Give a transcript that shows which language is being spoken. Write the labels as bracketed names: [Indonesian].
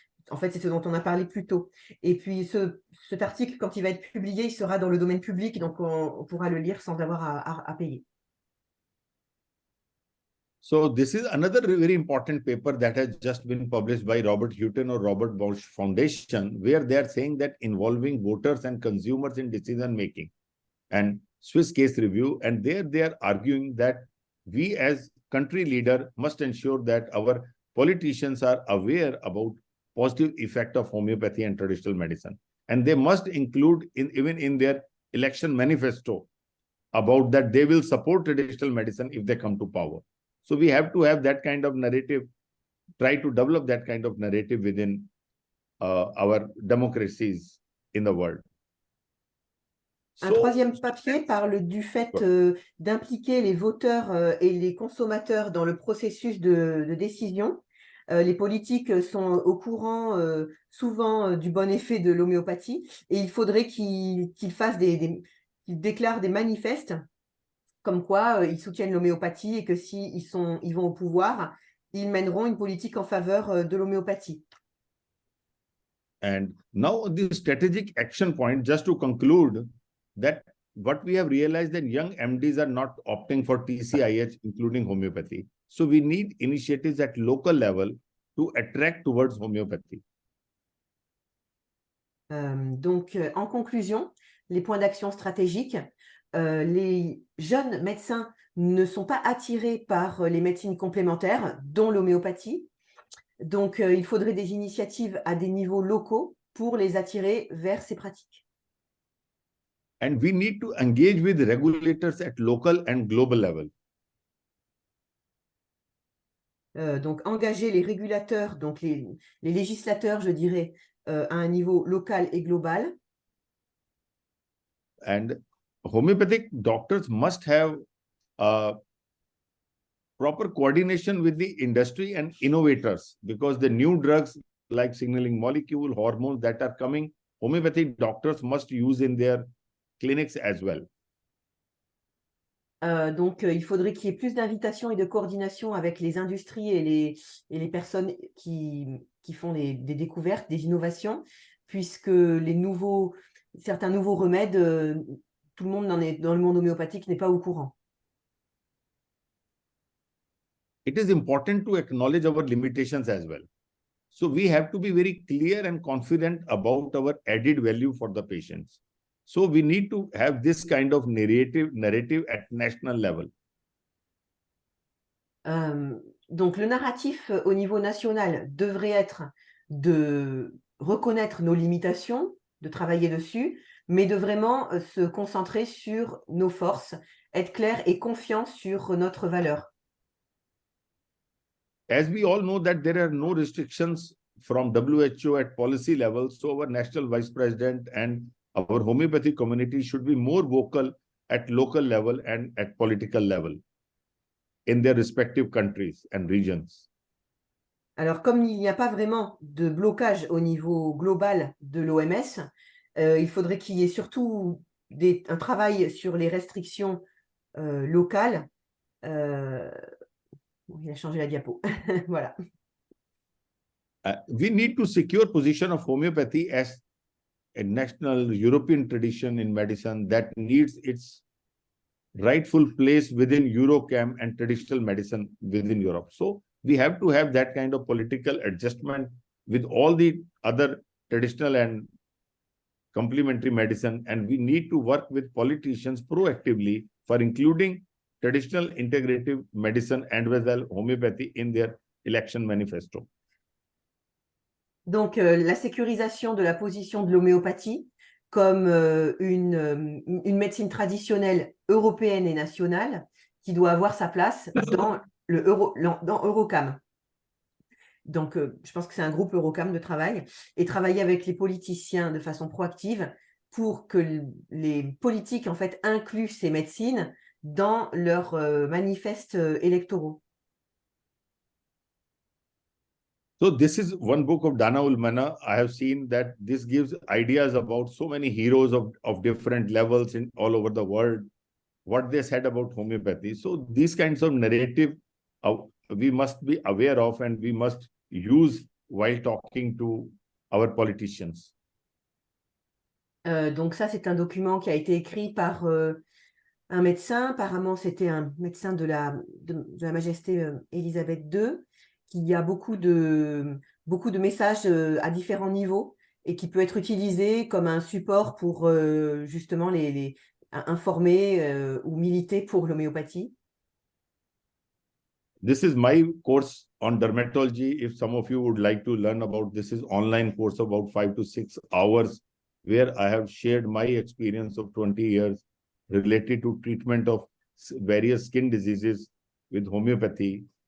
[French] En fait, c'est ce dont on a parlé plus tôt. Et puis, cet article, quand il va être publié, il sera dans le domaine public, donc on pourra le lire sans avoir à payer. [English] So this is another very important paper that has just been published by Robert Hutton or Robert Bosch Foundation, where they are saying that involving voters and consumers in decision making and Swiss case review. And there they are arguing that we as country leader must ensure that our politicians are aware about positive effect of homeopathy and traditional medicine. And they must include even in their election manifesto about that they will support traditional medicine if they come to power. So we have to have that kind of narrative, try to develop that kind of narrative within our democracies in the world. [French] Un troisième papier parle du fait d'impliquer les voteurs et les consommateurs dans le processus de décision. Les politiques sont au courant souvent du bon effet de l'homéopathie et il faudrait qu'ils qu'ils déclarent des manifestes comme quoi ils soutiennent l'homéopathie et que s'ils vont au pouvoir, ils mèneront une politique en faveur de l'homéopathie. [English] And now the strategic action point, just to conclude, that what we have realized that young MDs are not opting for TCIH, including homeopathy. So we need initiatives at local level to attract towards homeopathy. [French] Donc, en conclusion, les points d'action stratégiques, les jeunes médecins ne sont pas attirés par les médecines complémentaires, dont l'homéopathie. Donc, il faudrait des initiatives à des niveaux locaux pour les attirer vers ces pratiques. [English] And we need to engage with regulators at local and global level. [French] Donc, engager les régulateurs, donc les législateurs, je dirais, à un niveau local et global. [English] And homeopathic doctors must have proper coordination with the industry and innovators, because the new drugs like signaling molecule, hormones that are coming, homeopathic doctors must use in their clinics as well. [French] Donc, il faudrait qu'il y ait plus d'invitation et de coordination avec les industries et les personnes qui font des découvertes, des innovations, puisque certains nouveaux remèdes, tout le monde dans le monde homéopathique n'est pas au courant. [English] It is important to acknowledge our limitations as well. So we have to be very clear and confident about our added value for the patients. So we need to have this kind of narrative at national level. [French] Donc, le narratif au niveau national devrait être de reconnaître nos limitations, de travailler dessus, mais de vraiment se concentrer sur nos forces, être clair et confiant sur notre valeur. [English] As we all know that there are no restrictions from WHO at policy level, so our national vice president and our homeopathy community should be more vocal at local level and at political level in their respective countries and regions. [French] Alors, comme il n'y a pas vraiment de blocage au niveau global de l'OMS, il faudrait qu'il y ait surtout un travail sur les restrictions locales. Il a changé la diapo. Voilà. [English] We need to secure position of homeopathy as a national European tradition in medicine that needs its rightful place within Eurocam and traditional medicine within Europe. So we have to have that kind of political adjustment with all the other traditional and complementary medicine, and we need to work with politicians proactively for including traditional integrative medicine and as well homeopathy in their election manifesto. [French] Donc, la sécurisation de la position de l'homéopathie comme une médecine traditionnelle européenne et nationale qui doit avoir sa place dans Eurocam. Donc, je pense que c'est un groupe Eurocam de travail et travailler avec les politiciens de façon proactive pour que les politiques en fait incluent ces médecines dans leurs manifestes électoraux. [English] So this is one book of Dana Ulmana. I have seen that this gives ideas about so many heroes of different levels in all over the world, what they said about homeopathy. So these kinds of narrative we must be aware of and we must use while talking to our politicians. [French] Donc ça, c'est un document qui a été écrit par un médecin. Apparemment, c'était un médecin de la Majesté Élisabeth II, qui a beaucoup de messages à différents niveaux et qui peut être utilisé comme un support pour justement informer ou militer pour l'homéopathie. [English] This is my course on dermatology. If some of you would like to learn about this, is online course about 5 to 6 hours, where I have shared my experience of 20 years related to treatment of various skin diseases with homeopathy.